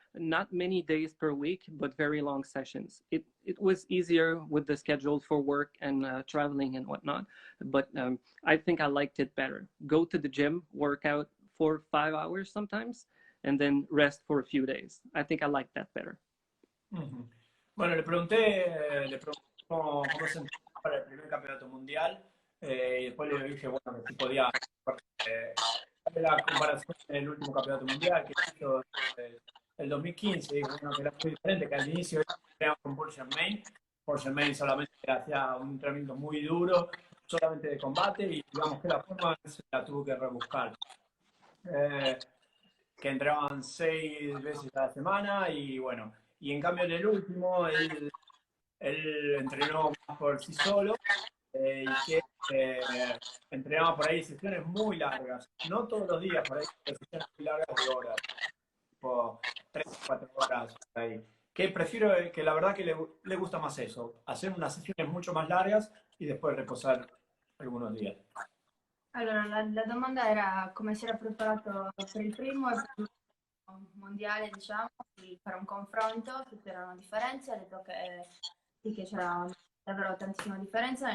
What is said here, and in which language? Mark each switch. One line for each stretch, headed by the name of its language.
English: Not many days per week, but very long sessions. It was easier with the schedule for work and traveling and whatnot, but I think I liked it better. Go to the gym, work out 4 or 5 hours sometimes, and then rest for a few days. I think I liked that better. Mm-hmm.
Spanish: Bueno, le pregunté cómo se entrenaba para el primer campeonato mundial y después le dije, bueno, que si podía la comparación en el último campeonato mundial que hizo el 2015, digo, bueno, que era muy diferente, que al inicio entrenaba con Paul Germain. Paul Germain solamente hacía un entrenamiento muy duro, solamente de combate, y digamos que la forma se la tuvo que rebuscar. Que entrenaban 6 veces a la semana y bueno, y en cambio en el último él entrenó más por sí solo y que entrenaba por ahí sesiones muy largas, no todos los días, por ahí sesiones muy largas de horas, tipo 3 o 4 horas por ahí. Que prefiero, que la verdad que le gusta más eso, hacer unas sesiones mucho más largas y después reposar algunos días.
Italian: Allora, la domanda era come si era preparato per il primo e per l'ultimo mondiale, diciamo, di fare un confronto, se c'erano differenze. Ha detto che sì, che c'era davvero tantissima differenza.